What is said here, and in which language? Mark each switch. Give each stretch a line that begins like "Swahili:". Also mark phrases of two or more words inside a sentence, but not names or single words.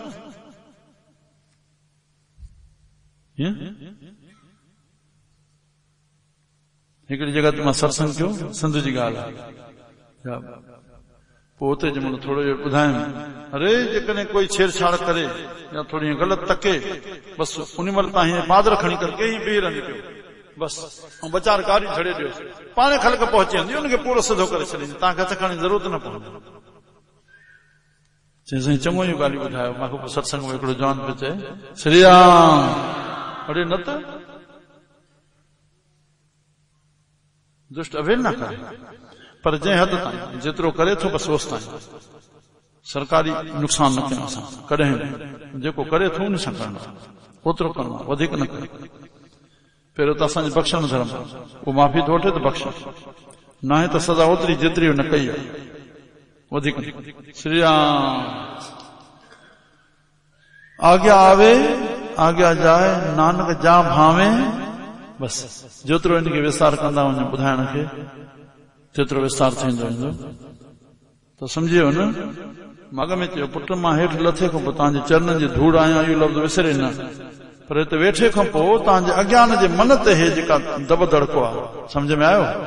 Sindhi: हिकिड़ी जगह ते मां सत्संग कयो, सिंध जी ॻाल्हि आहे, पोइ उते जंहिंमहिल थोरो इहो ॿुधायमि, अरे जेकॾहिं कोई छेड़छाड़ करे या थोरी ग़लति तके, बसि उन महिल तव्हां हीअं पादर खणी करे हीअं बीह रहंदी पियो, बसि ऐं बचार गाॾी छॾे ॾियो, पाणे ख़लक पहुची वेंदी, हुनखे पूरो सिधो करे छॾींदी, तव्हांखे हथ खणण जी ज़रूरत न पवंदी। चई साईं चङो इहो ॻाल्हियूं ॿुधायो। मूंखे पोइ सत्संग में हिकिड़ो जवान पियो चए, श्री राम, अरे न त दुष्ट अवेल न करे, पर जंहिं हद ताईं जेतिरो करे थो बसि ओसि ताईं, सरकारी नुक़सान न कयूं असां कॾहिं, जेको करे थो उन सां करणो, ओतिरो करणो, वधीक न करे। पहिरियों त असांजो बख़्शण धर्म, उहो माफ़ी थो वठे त बख़्श, न आहे त सज़ा ओतिरी जेतिरी न कई आहे, वधीक। श्री राम। आज्ञा आवे आज्ञा जाए, नानक जा भावे, बसि जेतिरो हिनखे विस्तार कंदा वञो ॿुधाइण खे, जेतिरो विस्तार थींदो वेंदो। त सम्झियो न, मग में चयो पुट मां हेठि लथे खां पोइ तव्हांजे चरणनि जी धूड़ आहियां, इहो लफ़्ज़ विसरे न, पर हिते वेठे खां पोइ तव्हांजे अज्ञान जे मन ते हे जेका दब दड़को आहे, सम्झ में आयो?